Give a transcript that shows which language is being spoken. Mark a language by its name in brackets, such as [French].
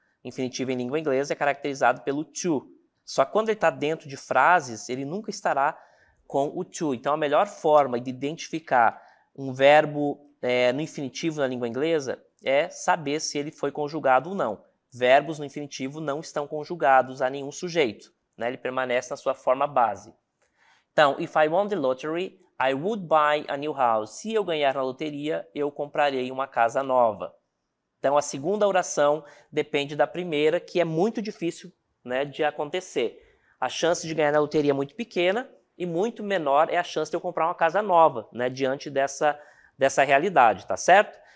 [Portuguese] Infinitivo em língua inglesa é caracterizado pelo to. Só que quando ele está dentro de frases, ele nunca estará com o to. Então, a melhor forma de identificar um verbo no infinitivo na língua inglesa é saber se ele foi conjugado ou não. Verbos no infinitivo não estão conjugados a nenhum sujeito, né? Ele permanece na sua forma base. [English] Então, if I won the lottery, I would buy a new house. [Portuguese] Se eu ganhar na loteria, eu comprarei uma casa nova. Então, a segunda oração depende da primeira, que é muito difícil, né, de acontecer. A chance de ganhar na loteria é muito pequena e muito menor é a chance de eu comprar uma casa nova, né, diante dessa realidade, tá certo?